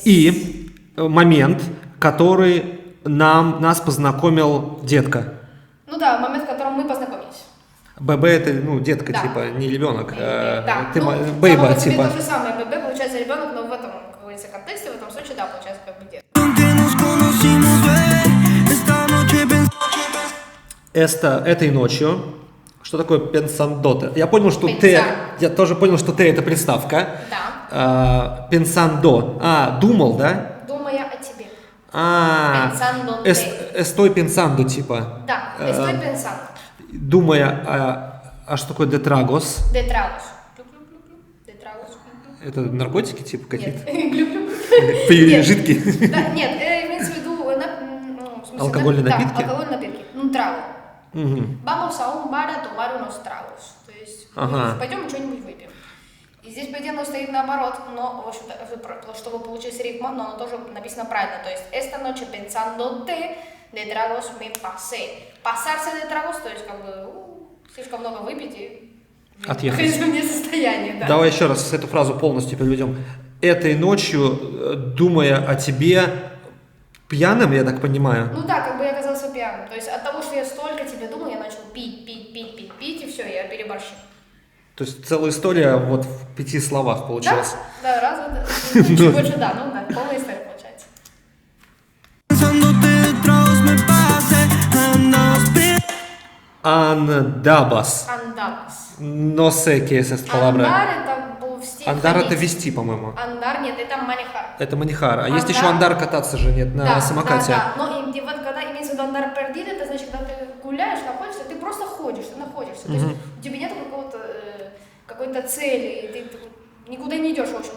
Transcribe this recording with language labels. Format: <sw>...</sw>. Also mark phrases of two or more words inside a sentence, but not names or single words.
<ru>И момент, который нас познакомил детка. Ну да, момент, в котором мы познакомились. ББ это, детка, Да. типа, не ребенок. Да, Ты ну, бейба, само по себе типа. то же самое, ББ получается ребенок, но в этом, как говорится, контексте, в этом случае, да, получается как бы дед.</ru> <es>Que nos conocimos, ve, esta noche</es> <ru>Этой ночью. Что такое пенсандоте? Я понял, что Пенсан. я тоже понял, что ты это приставка. Да. Пенсандо. Думал, да? Думая о тебе.</ru> <es>Pensando Pensándote. Estoy pensando,</es> <ru>типа. Да,</ru> <es>estoy pensando.</es> <ru>Думая, что такое детрагос?</ru> <es>De tragos. De tragos.</es> <ru>Это наркотики, типа, какие-то? Нет. Жидкие? Да, нет, имеется в виду, в смысле, Алкогольные да, напитки? алкогольные напитки.</ru> <es>Un trago. Мгм. Vamos a un bar a tomar unos tragos.</es> <ru>То есть, Ага. пойдем что-нибудь выпьем. И здесь, по идее, оно стоит наоборот, но, в общем-то, чтобы получить рифма, но оно тоже написано правильно. То есть,</ru> <es>esta noche pensándote de tragos me pasé. Pasarse de tragos,</es> <ru>то есть, как бы, слишком много выпить и Отъехать. трезвое состояние, да. Давай еще раз эту фразу полностью переведем. Этой ночью, думая о тебе, пьяным, я так понимаю. Ну да, как бы я оказался пьяным. То есть, от того, что я столько тебе думал, я начал пить, и все, я переборщил. То есть целая история вот в 5 словах получилась. Да, чуть больше, да, полная история получается.</ru> <es>pensándote de tragos me pasé, andabas bien.</es> <ru>Андабас. Андабас.</ru> <es>No sé qué es esta palabra.</es> <ru>Андар это был в стиле Андар это ходить. вести, по-моему. Андар, нет, это манихар. Это манихар. А есть Андар. еще андар кататься же, нет, на самокате. Да. Но и вот когда имеется в виду</ru> <es>andar perdido,</es> <ru>это значит, когда ты гуляешь, находишься, ты просто ходишь, ты находишься. То есть у тебя нет какой-то цели, и ты никуда не идешь, в общем-то.</ru>